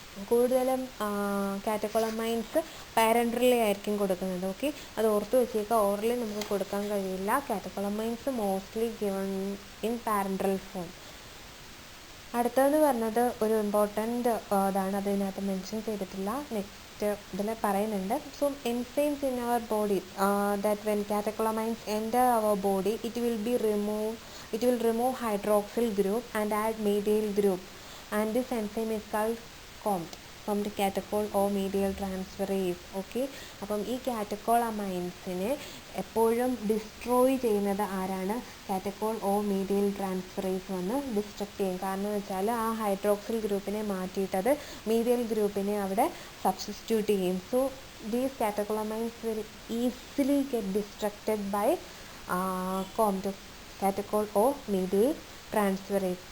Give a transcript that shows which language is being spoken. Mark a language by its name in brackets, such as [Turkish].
[Malayalam] കൂടുതലും കാറ്റക്കോളമൈൻസ് പാരൻട്രലി ആയിരിക്കും കൊടുക്കുന്നത്. ഓക്കെ, അത് ഓർത്ത് വെച്ചേക്കുക. ഓറലി നമുക്ക് കൊടുക്കാൻ കഴിയില്ല. [English] Catecholamines mostly given in parenteral form. [Malayalam] അടുത്തതെന്ന് പറഞ്ഞത് ഒരു ഇമ്പോർട്ടൻ്റ് ഇതാണ്, അതിനകത്ത് മെൻഷൻ ചെയ്തിട്ടില്ല, നെക്സ്റ്റ് ഇതിൽ പറയുന്നുണ്ട്. [English] So enzymes in our body that when catecholamines enter our body it will remove hydroxyl group and add medial group, and this enzyme is called COMT catechol or medial transferase. [Malayalam] Okay, അപ്പം ഈ കാറ്റക്കോളമൈൻസിനെ എപ്പോഴും destroy ചെയ്യുന്നത് ആരാണ്? കാറ്റക്കോൾ ഓ മീഡിയൽ transferase വന്ന് distract ചെയ്യും. കാരണം എന്ന് വെച്ചാൽ ആ ഹൈഡ്രോക്സിൽ ഗ്രൂപ്പിനെ മാറ്റിയിട്ടത് മീഡിയൽ ഗ്രൂപ്പിനെ അവിടെ സബ്സ്റ്റിറ്റ്യൂട്ട് ചെയ്യും. [English] So these catecholamines will easily get destructed by COMT catechol O medial transferase.